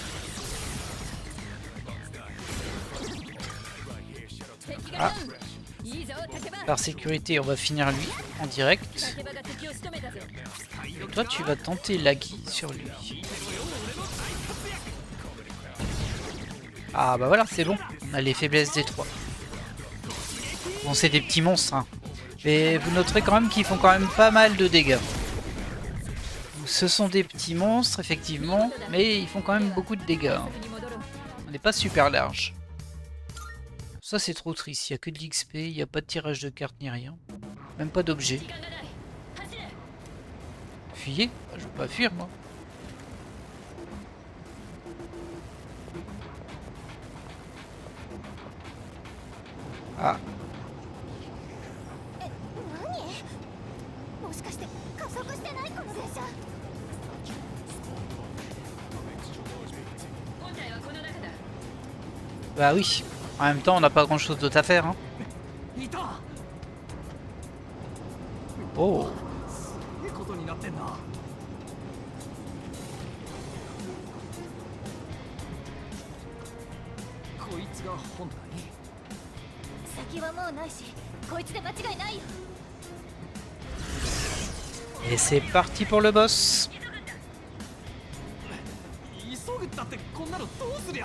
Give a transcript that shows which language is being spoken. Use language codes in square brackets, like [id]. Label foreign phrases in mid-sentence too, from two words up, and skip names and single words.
[ja] 敵が Ah. いいぞ、竹場。 [fr] Par sécurité, on va finir lui en direct. [ja] 竹場が敵を仕留めたぞ。 [fr] Et toi, tu vas tenter Laggy sur lui. Ah bah voilà, c'est bon. On a les faiblesses des trois. Bon, c'est des petits monstres, hein. Mais vous noterez quand même qu'ils font quand même pas mal de dégâts. Ce sont des petits monstres, effectivement, mais ils font quand même beaucoup de dégâts, hein. [ja] に戻ろう。 [fr] On n'est pas super large. Ça, c'est trop triste. Il n'y a que de l'XP, il n'y a pas de tirage de cartes ni rien. Même pas d'objet. [ja] 時間がない。走れ。 [fr] Fuyez? Ah, je veux pas fuir, moi. Ah, [ja] え、何？もしかして加速してないこの電車？本体はこの中だ。 [fr] bah oui. En même temps, on n'a pas grand chose d'autre à faire, hein. [ja] いた。 Oh, すげえことになってんな。こいつが本体？先はもうないし、こいつで間違いないよ。 [fr] et c'est parti pour le boss. [ja] 急ぐったってこんなのどうすりゃ。